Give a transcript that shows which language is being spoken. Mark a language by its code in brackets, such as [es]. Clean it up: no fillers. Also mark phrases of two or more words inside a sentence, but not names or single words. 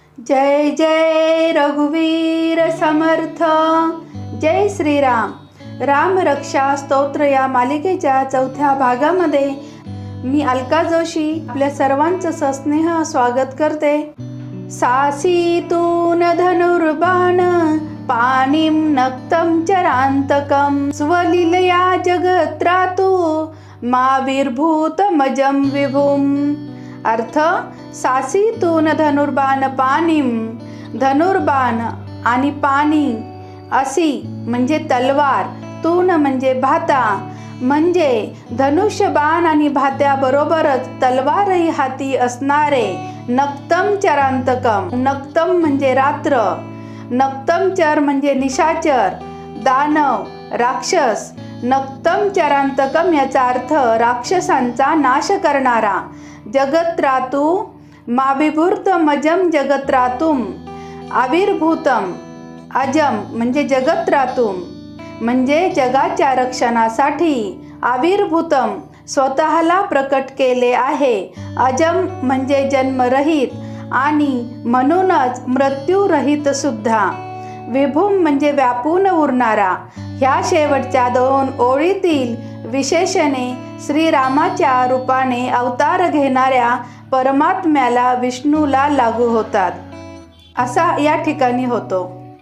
[mr] जय जय रघुवीर समर्थ. जय श्रीराम. राम रक्षा स्तोत्र या मालिकेच्या चौथ्या भागामध्ये मी अलका जोशी आपल्या सर्वांचं सस्नेह स्वागत करते. [sa] सासीतून धनुर्बाण पाणिं नक्तं चरान्तकं स्वलीलया जगत्रातु माविर्भूतमजं विभुम्. [mr] अर्थ, [sa] सासीतून धनुर्बाण पाणिं, [mr] धनुर्बाण आणि पाणी असी म्हणजे तलवार, तून म्हणजे भाता, म्हणजे धनुष्यबाण आणि भात्याबरोबरच तलवारही हाती असणारे [sa] नक्तम चरांतकम. [mr] नक्तम म्हणजे रात्र, [sa] नक्तम चर [mr] म्हणजे निशाचर, दानव, राक्षस. [sa] नक्तम चरांतकम [mr] याचा अर्थ राक्षसांचा नाश करणारा. [sa] जगत्रातु माविभूतमजम जगत्रातुम. आविर्भूतम अजम [mr] म्हणजे जगत्रातुम म्हणजे जगाच्या रक्षणासाठी. आविर्भूतम स्वतःला प्रकट केले आहे. अजम म्हणजे जन्मरहित आणि म्हणूनच मृत्यूरहित सुद्धा. विभुम म्हणजे व्यापून उरणारा. ह्या शेवटच्या दोन ओळीतील विशेषणे श्रीरामाच्या रूपाने अवतार घेणाऱ्या परमात्म्याला, विष्णूला लागू होतात असा या ठिकाणी होतो.